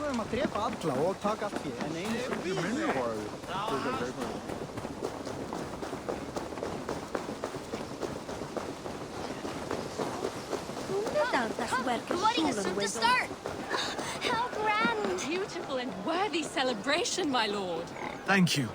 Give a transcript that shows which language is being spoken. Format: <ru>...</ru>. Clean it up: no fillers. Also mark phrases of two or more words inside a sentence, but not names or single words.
<is>Drep alla og tak allt fé, en einu</is> <en>Voting is soon to start! How grand! Beautiful and worthy celebration, my lord. Thank you.</en>